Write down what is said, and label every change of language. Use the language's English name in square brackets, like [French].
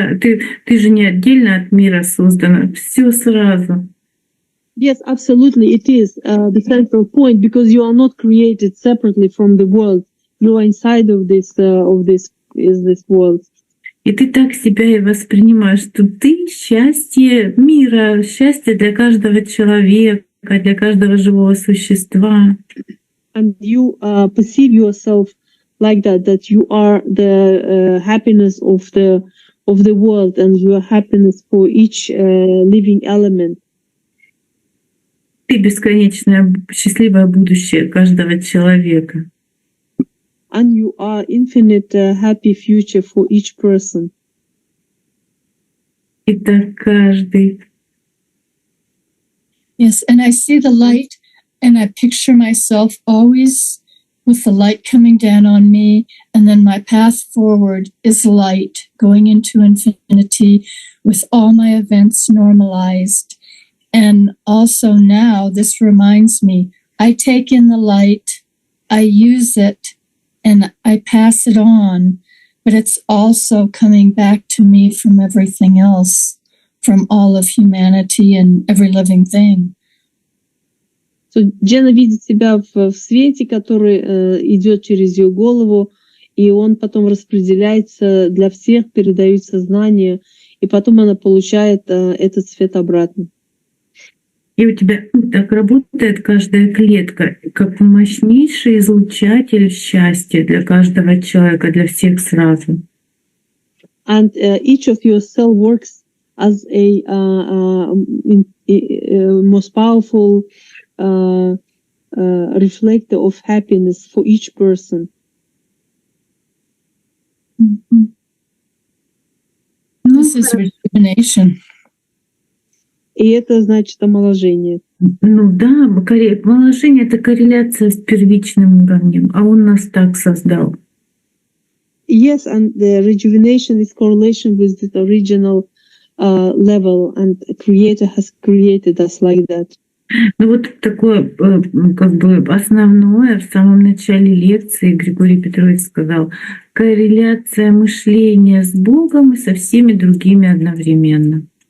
[Russian] Ты же не отдельно от мира создана, все сразу. [English] Yes, absolutely, it is the central point, because you are not created separately from the world. You are inside of this world. [Russian] И ты так себя и воспринимаешь, что ты счастье мира, счастье для каждого человека, для каждого живого существа. [English] And you perceive yourself like that you are the happiness of the world, and you are happiness for each living element. [Russian] Ты бесконечное счастливое будущее каждого человека. [English] And you are infinite happy future for each person. [Russian] И так каждый. [English] Yes, and I see the light, and I picture myself always with the light coming down on me, and then my path forward is light, going into infinity with all my events normalized. And also now this reminds me, I take in the light, I use it, and I pass it on, but it's also coming back to me from everything else, from all of humanity and every living thing. [Russian] So Дженна видит себя в свете, который идет через ее голову, и он потом распределяется для всех, передает сознание, и потом она получает этот свет обратно. И у тебя так работает каждая клетка, как мощнейший излучатель счастья для каждого человека, для всех сразу. [English] and each of your cell works as a most powerful reflector of happiness for each person. This is rejuvenation. [Russian] И это значит омоложение. Ну да, омоложение — это корреляция с первичным уровнем, а он нас так создал. [English] Yes, and the rejuvenation is correlation with the original level, and the Creator has created us like that. [Russian] Ну вот такое как бы основное в самом начале лекции Григорий Петрович сказал: корреляция мышления с Богом и со всеми другими одновременно.